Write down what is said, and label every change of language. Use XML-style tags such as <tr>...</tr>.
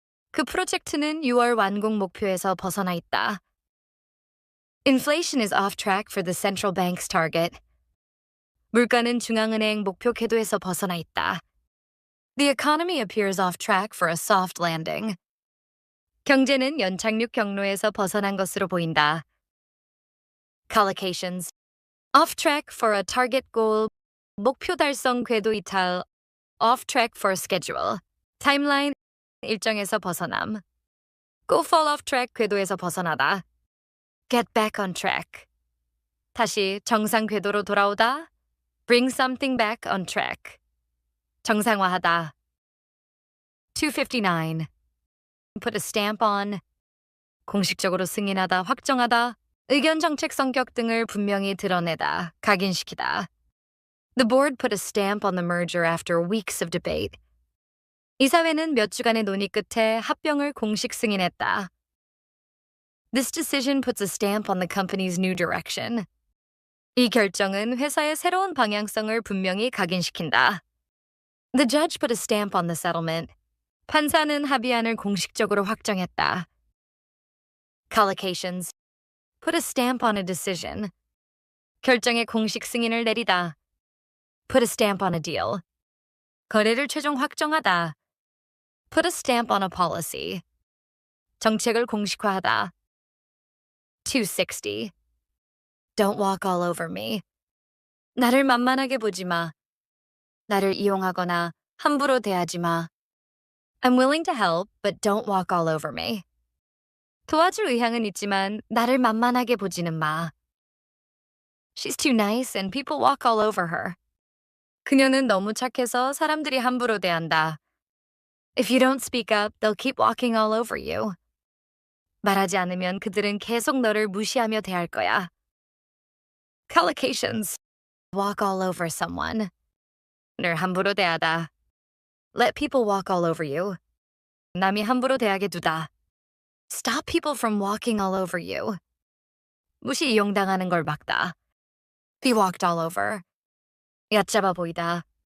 <ko>그 프로젝트는 6월 완공 목표에서 벗어나 있다.</ko> <en>Inflation is off track for the central bank's target.</en> <ko>물가는 중앙은행 목표 궤도에서 벗어나 있다.</ko> <en>The economy appears off track for a soft landing.</en> <ko>경제는 연착륙 경로에서 벗어난 것으로 보인다.</ko> <en>Collocations. Off track for a target goal.</en> <ko>목표 달성 궤도 이탈.</ko> <en>Off track for a schedule. Timeline.</en> <ko>일정에서 벗어남.</ko> <en>Go fall off track</en> <ko>궤도에서 벗어나다.</ko> <en>Get back on track.</en> <ko>다시 정상 궤도로 돌아오다.</ko> <en>Bring something back on track.</en> <ko>정상화하다. 259.</ko> <en>Put a stamp on.</en> <ko>공식적으로 승인하다, 확정하다, 의견 정책 성격 등을 분명히 드러내다, 각인시키다.</ko> <en>The board put a stamp on the merger after weeks of debate.</en> <ko>이사회는 몇 주간의 논의 끝에 합병을 공식 승인했다.</ko> <en>This decision puts a stamp on the company's new direction.</en> <ko>이 결정은 회사의 새로운 방향성을 분명히 각인시킨다.</ko> <en>The judge put a stamp on the settlement.</en> <ko>판사는 합의안을 공식적으로 확정했다.</ko> <en>Collocations. Put a stamp on a decision.</en> <ko>결정의 공식 승인을 내리다.</ko> <en>Put a stamp on a deal.</en> <ko>거래를 최종 확정하다.</ko> <en>Put a stamp on a policy.</en> <ko>정책을 공식화하다.</ko> <en>260. Don't walk all over me.</en> <ko>나를 만만하게 보지 마. 나를 이용하거나 함부로 대하지 마.</ko> <en>I'm willing to help, but don't walk all over me.</en> <ko>도와줄 의향은 있지만 나를 만만하게 보지는 마.</ko> <en>She's too nice and people walk all over her.</en> <ko>그녀는 너무 착해서 사람들이 함부로 대한다.</ko> <en>If you don't speak up, they'll keep walking all over you.</en> <ko>말하지 않으면 그들은 계속 너를 무시하며 대할 거야.</ko> <en>Collocations. Walk all over someone.</en> <ko>늘 함부로 대하다.</ko> <en>Let people walk all over you.</en> <ko>남이 함부로 대하게 두다.</ko> <en>Stop people from walking all over you.</en> <ko>무시 이용당하는 걸 막다.</ko> <en>Be walked all over.</en> <ko>얕잡아 보이다.</ko>